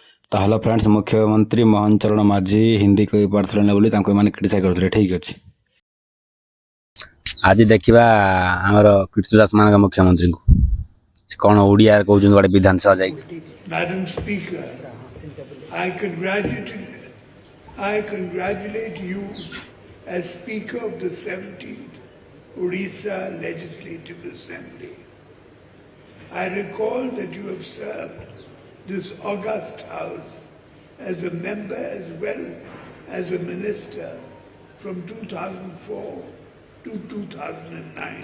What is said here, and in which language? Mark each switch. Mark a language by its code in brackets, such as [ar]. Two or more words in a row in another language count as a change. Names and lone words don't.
[or] ତାହେଲେ ଫ୍ରେଣ୍ଡସ୍ ମୁଖ୍ୟମନ୍ତ୍ରୀ ମୋହନ ଚରଣ ମାଝୀ ହିନ୍ଦୀ କହିପାରୁଥିଲେ ନା ବୋଲି ତାଙ୍କୁ ଏମାନେ କ୍ରିଟିସାଇଜ୍ କରୁଥିଲେ। ଠିକ୍ ଅଛି, ଆଜି ଦେଖିବା ଆମର କୀର୍ତ୍ତିଦାସମାନଙ୍କ ମୁଖ୍ୟମନ୍ତ୍ରୀଙ୍କୁ କ'ଣ ଓଡ଼ିଆରେ କହୁଛନ୍ତି ଗୋଟେ ବିଧାନସଭା ଯାଇକି। [en] Madam Speaker, I congratulate you as Speaker of the 17th Odisha Legislative Assembly. I recall that you have served this august house as a member as well as a minister from 2004 to 2009.